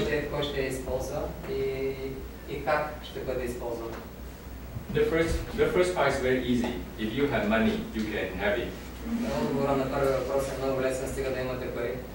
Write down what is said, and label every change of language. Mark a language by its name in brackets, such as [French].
[Bulgarian] Кой ще я използва и как ще бъде използван? [English] The first part is very easy. If you have money, you can have it. [Bulgarian] Отговорът на първия въпрос е много лесен, стига да имате пари.